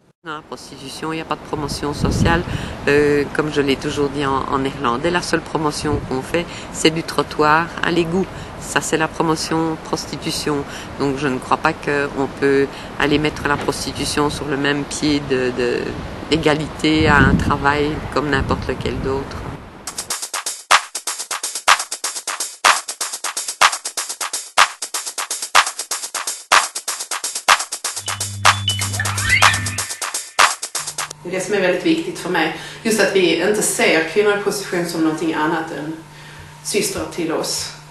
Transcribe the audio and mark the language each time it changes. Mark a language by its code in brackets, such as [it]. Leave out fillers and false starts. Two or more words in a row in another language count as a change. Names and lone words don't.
[fr] Dans la prostitution, il n'y a pas de promotion sociale, comme je l'ai toujours dit en néerlandais. La seule promotion qu'on fait, c'est du trottoir à l'égout. Ça, c'est la promotion prostitution. Donc, je ne crois pas qu'on peut aller mettre la prostitution sur le même pied d'égalité à un travail comme n'importe lequel d'autre. [sv] Det som är väldigt viktigt för mig, just att vi inte ser kvinnor i prostitution som någonting annat än systrar till oss.